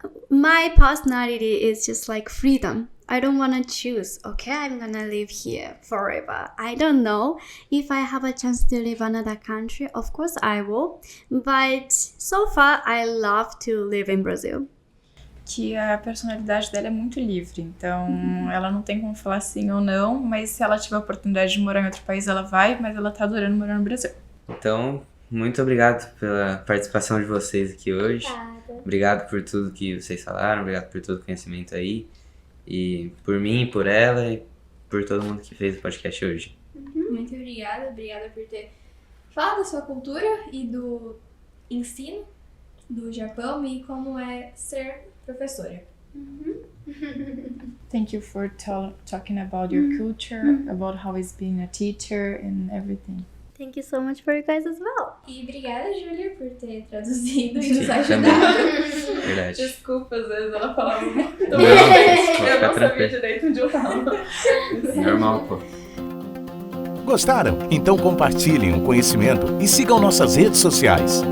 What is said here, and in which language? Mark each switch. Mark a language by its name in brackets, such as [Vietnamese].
[English] My personality is just like freedom. I don't want to choose, okay, I'm gonna live here forever. I don't know if I have a chance to live another country. Of course I will. But so far, I love to live in Brazil. [Portuguese] Que a personalidade dela é muito livre, então ela não tem como falar sim ou não, mas se ela tiver a oportunidade de morar em outro país, ela vai, mas ela tá adorando morar no Brasil. Então, muito obrigado pela participação de vocês aqui hoje. Obrigado por tudo que vocês falaram, obrigado por todo o conhecimento aí. E por mim, por ela e por todo mundo que fez o podcast hoje. Muito obrigada por ter falado da sua cultura e do ensino do Japão e como é ser professora. [English] Thank you for talking about your culture, about how it's being a teacher and everything. Thank you so much for you guys as well. [Portuguese] E obrigada, Júlia, por ter traduzido e nos Também. ajudado. Verdade. Desculpa, às vezes ela falava muito. Não, Eu não sabia direito onde eu falava. Normal, pô. Gostaram? Então compartilhem o conhecimento e sigam nossas redes sociais.